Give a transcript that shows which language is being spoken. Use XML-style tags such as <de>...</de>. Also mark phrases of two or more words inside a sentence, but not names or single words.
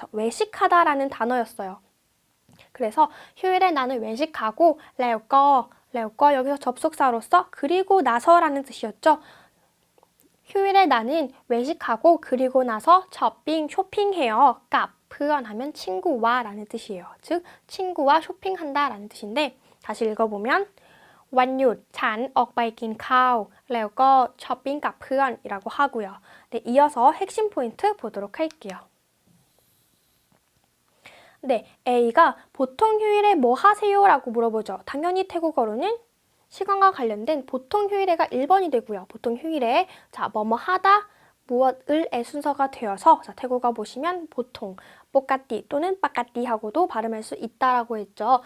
<ko>외식하다라는 단어였어요. 그래서 휴일에 나는 외식하고 레오꺼 여기서 접속사로서 그리고 나서라는 뜻이었죠. 휴일에 나는 외식하고 그리고 나서 쇼핑해요. 값 표현하면 친구와 라는 뜻이에요. 즉 친구와 쇼핑한다 라는 뜻인데 다시 읽어보면</ko> <th>วันหยุด ฉัน ออกไปกินข้าว แล้วก็ 쇼핑 กับเพื่อน</th> <ko>이라고 하고요. 네, 이어서 핵심 포인트 보도록 할게요. 네, A가 보통 휴일에 뭐 하세요? 라고 물어보죠. 당연히 태국어로는 시간과 관련된 보통 휴일에가 1번이 되고요. 보통 휴일에 자, 뭐뭐 하다, 무엇을의 순서가 되어서 자, 태국어 보시면 보통 뽀까띠 또는 빠까띠 하고도 발음할 수 있다라고 했죠.</ko>